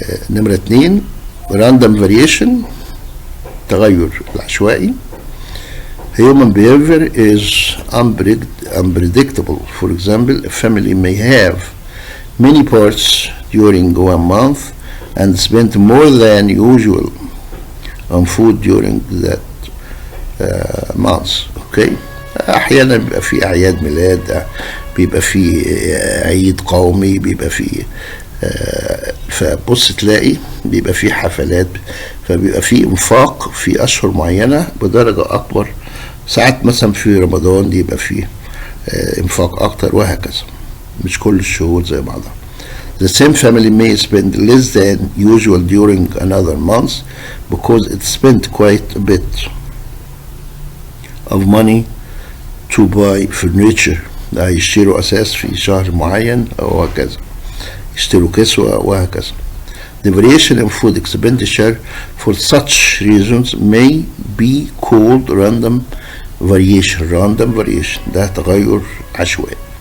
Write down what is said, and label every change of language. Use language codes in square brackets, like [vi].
[ar] نمرة 2 [en] random variation، [ar] تغير العشوائي. [en] Human behavior is unpredictable. For example, a family may have many parts during 1 month and spend more than usual on food during that month. Okay. [ar] احيانا بيبقى في اعياد ميلاد، بيبقى في عيد قومي، بيبقى في فبص تلاقي بيبقى في حفلات، فبيبقى في انفاق في اشهر معينه بدرجه اكبر. ساعات مثلا في رمضان يبقى فيه انفاق اكتر، وهكذا. مش كل الشهور زي بعضها. [en] The same family may spend less than usual during another month because it spent quite a bit of money to buy furniture. [ar] يشتروا أساس في شهر معين أو هكذا، يشتروا كسوة وهكذا. [en] The variation in food expenditure for such reasons may be called random variation. Random variation [ar] ده تغير عشوائي.